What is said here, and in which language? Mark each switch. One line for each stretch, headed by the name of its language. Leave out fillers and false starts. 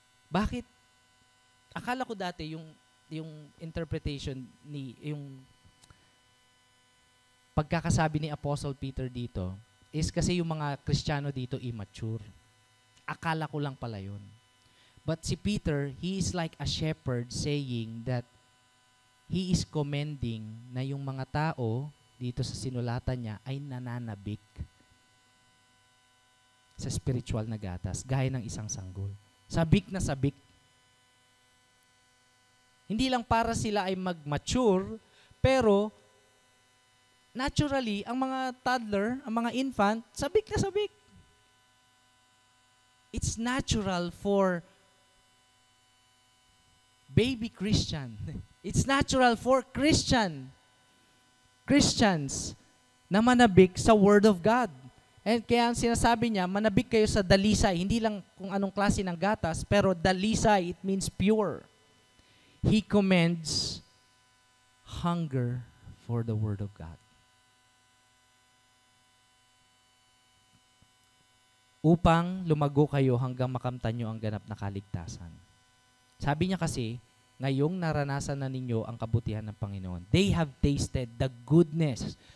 Filipino: Bakit? Akala ko dati yung interpretation yung pagkakasabi ni Apostle Peter dito is kasi yung mga Kristiyano dito immature. Akala ko lang pala yun.
English: But si Peter, he is like a shepherd saying that he is commending
Filipino: na yung mga tao dito sa sinulatan niya ay nananabik sa spiritual na gatas, gaya ng isang sanggol. Sabik na sabik. Hindi lang para sila ay mag-mature, pero naturally, ang mga toddler, ang mga infant, sabik na sabik.
English: It's natural for baby Christian. It's natural for Christians
Filipino: na manabik sa
English: Word of God.
Filipino: And kaya ang sinasabi niya, manabik kayo sa dalisay. Hindi lang kung anong klase ng gatas, pero dalisay,
English: it means pure. He commends hunger for the Word of God.
Filipino: Upang lumago kayo hanggang makamtan nyo ang ganap na kaligtasan. Sabi niya kasi, ngayong naranasan na ninyo ang kabutihan ng Panginoon.
English: They have tasted the goodness.